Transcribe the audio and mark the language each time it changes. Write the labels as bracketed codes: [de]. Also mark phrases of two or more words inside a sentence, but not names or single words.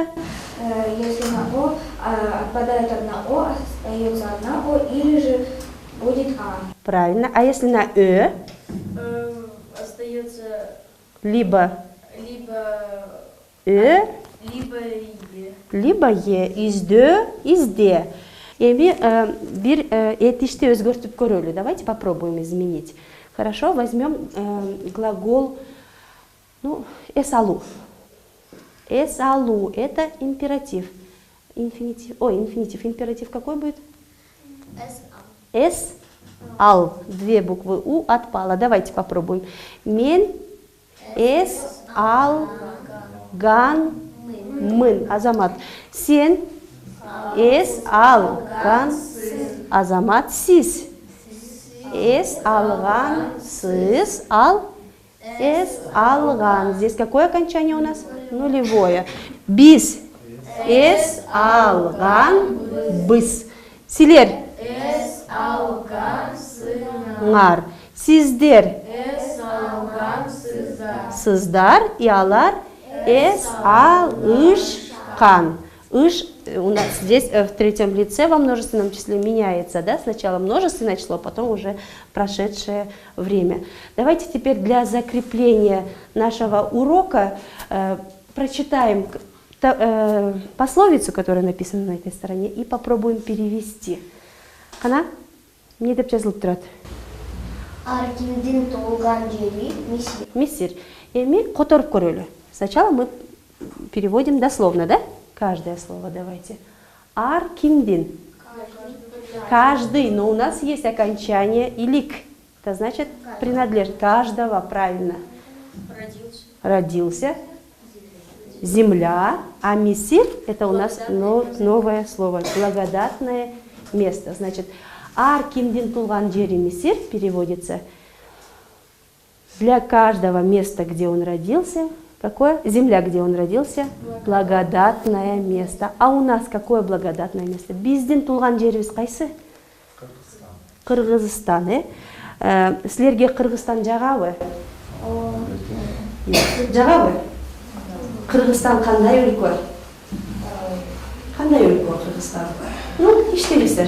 [ru] Если на О отпадает одна О, остается одна О, или же будет А. Правильно. А если на Остается либо либо либо е. либо е, [ky] изде, изде. Эми бир этишти өзгөртүп көрөлү. [ru] Давайте попробуем изменить. Хорошо, возьмем глагол, ну, эсалу. Эсалу – это императив. Инфинитив. Ой, инфинитив. Императив какой будет? Эс. Ал. Две буквы у отпало. Давайте попробуем. [ky] Мен, эс, ал, ган, мын. Азамат. Сен, эс, ал, ган, Азамат, сиз. Эс, алган, сыз, ал, эс, алган. [ru] Здесь какое окончание у нас? нулевое. [ky] Биз эс алганбыз. Силер Эс алган ңар. Сиздер эс алган сыздар и алар эс алышкан. [ru] Ыш у нас здесь в третьем лице во множественном числе меняется, да? Сначала множественное число, потом уже прошедшее время. Давайте теперь для закрепления нашего урока прочитаем пословицу, которая написана на этой стороне, и попробуем перевести. [ky] Кана? Не деп жазылып турат. Аркимдин туылган жери Мисир. Мисир. Эми которуп көрөлү. [ru] Сначала мы переводим дословно, да? Каждое слово давайте. [ky] Ар кимдин. [ru] Каждый, но у нас есть окончание илик. Это значит принадлежит каждого, правильно. Родился. Земля. А Мисир это у нас новое слово. Благодатное место. Значит, [ky] ар кимдин тулган жери Мисир [ru] переводится для каждого места, где он родился. Какое? Земля, где он родился. Благодатное место. А у нас какое благодатное место? [ky] Биздин тулган жерибиз кайсы? Кыргызстан. Силерге Кыргызстан жагабы? Жагабы? Кыргызстан кандай өлкө? Кандай өлкө Кыргызстан? Ну, иштебиздер.